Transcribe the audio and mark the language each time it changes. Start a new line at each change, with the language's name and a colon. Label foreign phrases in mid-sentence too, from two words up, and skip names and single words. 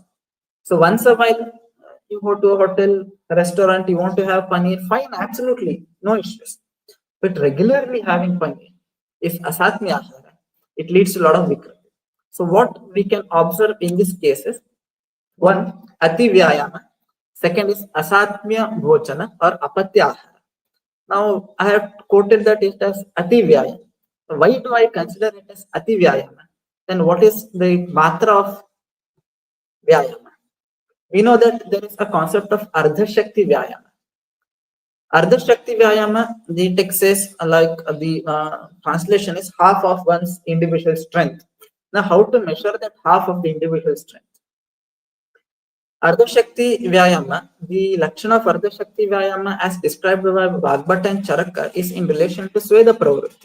English: So once a while you go to a hotel, restaurant, you want to have paneer, fine, absolutely, no issues. But regularly having paneer is
Sanskrit: असात्म्य आहार.
English: It leads to a lot of vikram. So what we can observe in this case is, one,
Sanskrit: अति व्यायाम,
English: second is
Sanskrit: असात्म्य भोजन or अपथ्य आहार.
English: Now I have quoted that it as
Sanskrit: अति व्यायाम.
English: Why do I consider it as
Sanskrit: अति व्यायाम?
English: Then what is the matra of vyayama? We know that there is a concept of
Sanskrit: अर्ध शक्ति व्यायाम. अर्ध शक्ति व्यायाम,
English: the text says, like the translation is half of one's individual strength. Now, how to measure that half of the individual strength?
Sanskrit: अर्ध शक्ति व्यायाम,
English: the Lakshana of
Sanskrit: अर्ध शक्ति व्यायाम
English: as described by Bhagbata and Charaka is in relation to
Sanskrit: स्वेद प्रवृत्ति.